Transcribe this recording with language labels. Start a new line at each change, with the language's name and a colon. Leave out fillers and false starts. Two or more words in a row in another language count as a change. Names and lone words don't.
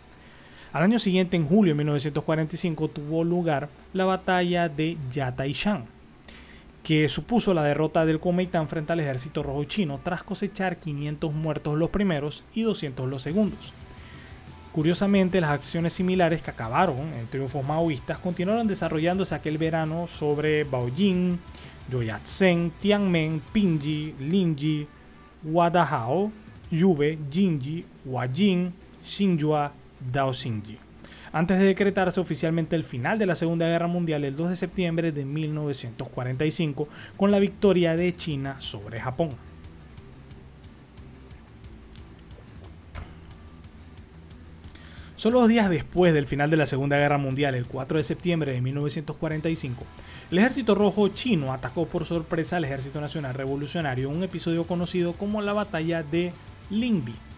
Spanish: Al año siguiente, en julio de 1945, tuvo lugar la batalla de Yataishan, que supuso la derrota del Kuomintang frente al ejército rojo chino tras cosechar 500 muertos los primeros y 200 los segundos. Curiosamente, las acciones similares que acabaron en triunfos maoístas continuaron desarrollándose aquel verano sobre Baojin, Joyatsen, Tianmen, Pinji, Linji, Guadalajara, Yube, Jinji, Huajin, Xinhua, Daoxingyi, antes de decretarse oficialmente el final de la Segunda Guerra Mundial el 2 de septiembre de 1945 con la victoria de China sobre Japón. Solo 2 días después del final de la Segunda Guerra Mundial, el 4 de septiembre de 1945, el ejército rojo chino atacó por sorpresa al Ejército Nacional Revolucionario en un episodio conocido como la Batalla de Lingbi,